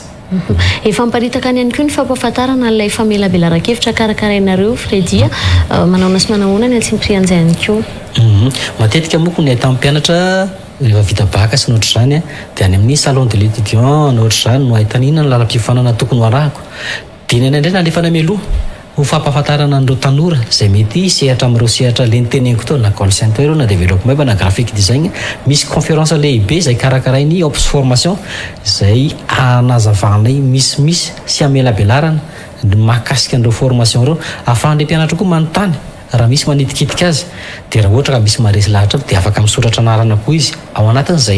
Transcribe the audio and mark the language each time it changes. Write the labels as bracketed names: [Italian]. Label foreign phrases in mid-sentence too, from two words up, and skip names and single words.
[Malagasy] Efa miparitaka any ihany koa ny fampahafantarana ilay famelabelan-kevitra karakarainareo Fredy manahoana sy manahoana ny atsimprian'izay ihany koa. Matetika moa ny ahitany mpianatra rehefa vita baka sy nohatr'izany dia any amin'ny [French] salon de l'étudiant [Malagasy] nohatr'izany no ahitany inona ny lalam-piofanana tokony ho arahako. Dia ny indray nalefa nameloha ho fampahafantarana an'ireo tanora zay mety sehatra amin'ireo sehatra le nyteneniko to na [English] call center [Malagasy] na [French] développement web [Malagasy] na [French] graphique design. [Malagasy] Misy conférence lehibe zay karakarainy ops formation zay anazavanay misimisy sy amelabelarana mahakasika an'ireo formation reo ahafahan'le mpianatra koa manontany raha misy manitikitika azy dia raha ohatra ka misy maresy lahatra dia afaka misoratra anarana koa izy ao anatin'izay.